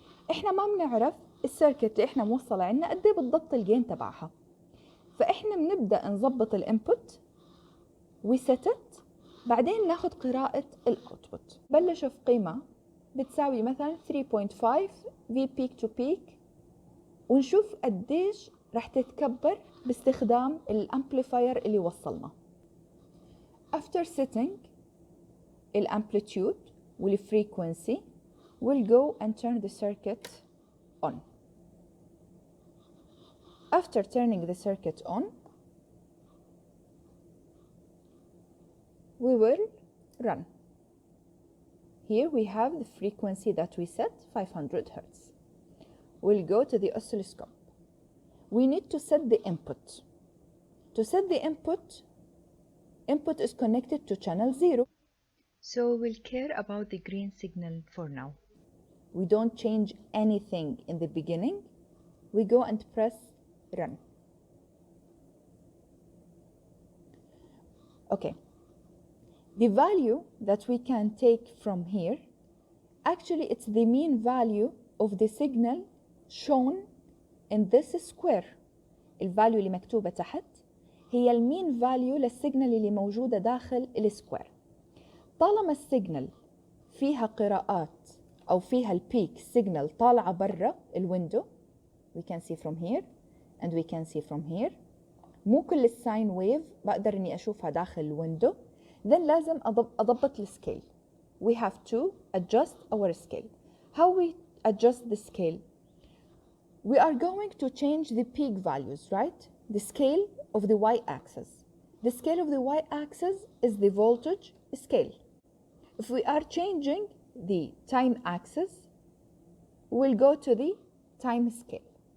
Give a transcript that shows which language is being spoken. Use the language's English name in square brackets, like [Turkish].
[Arabic] احنا ما بنعرف السيركت اللي احنا موصله عندنا قد ايه بالضبط الجين تبعها، فاحنا بنبدا نظبط الانبوت وستت، بعدين ناخذ قراءه الاوتبوت. بلش في قيمه بتساوي مثلا 3.5 في بيك تو بيك، ونشوف قديش رح تتكبر باستخدام الامبليفاير اللي وصلنا. [English] After setting [Arabic] الامبليتيود والفريكونسي [English] we'll go and turn the circuit on. After turning the circuit on we will run. Here we have the frequency that we set, 500 Hertz. We'll go to the oscilloscope. We need to set the input. To set the input is connected to channel 0. So we'll care about the green signal for now. We don't change anything in the beginning. We go and press run. Okay. The value that we can take from here, actually it's the mean value of the signal shown in this square. [Arabic] الفاليو اللي مكتوبة تحت هي المين فاليو للسيجنال اللي موجودة داخل السكوير. طالما السيجنال فيها قراءات أو فيها البيك سيجنال طالعة برا الويندو، [English] we can see from here [Arabic] and we can see from here. مو كل الساين ويف بقدر إني أشوفها داخل الويندو. then لازم أضبط السكيل. [English] we have to adjust our scale. How we adjust the scale? We are going to change the peak values, right? The scale of the y-axis. The scale of the y-axis is the voltage scale. If we are changing the time axis, we'll go to the time scale.